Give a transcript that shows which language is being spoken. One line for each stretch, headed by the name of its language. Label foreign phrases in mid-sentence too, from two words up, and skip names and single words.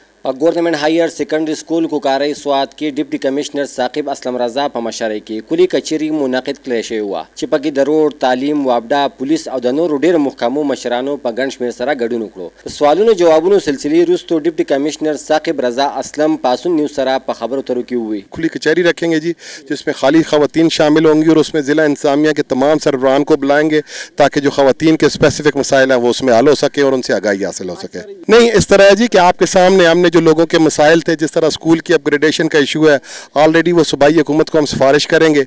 Pashto: په ګورنمنت هایر سیکنډري سکول کوکارۍ سوات کې ډیپټي کمشنر ثاقب اسلم رضا په مشرۍ کې کلی کچېري منعقد کړی شوی و چې پکې د روډ تعلیم وابډه پولیس او د نورو ډېرو محکمو مشرانو په ګڼ شمېر سره ګډون وکړو. په سوالونو جوابونو سلسلې وروستو ډیپټي کمشنر ثاقب رضا اسلم پاسون نیوز سره په خبرو اترو کې وویل
Urdu: کلی کچہری رکھیں گے جی جس میں خالی خواتین شامل ہوں گی اور اس میں ضلع انتظامیہ کے تمام سربراہان کو بلائیں گے تاکہ جو خواتین کے اسپیسیفک مسائل ہیں وہ اس میں حل ہو سکے اور ان سے آگاہی حاصل ہو سکے. نہیں اس طرح ہے جی کہ آپ کے سامنے ہم نے جو لوگوں کے مسائل تھے جس طرح اسکول کی اپگریڈیشن کا ایشو ہے آلریڈی وہ صوبائی حکومت کو ہم سفارش کریں گے.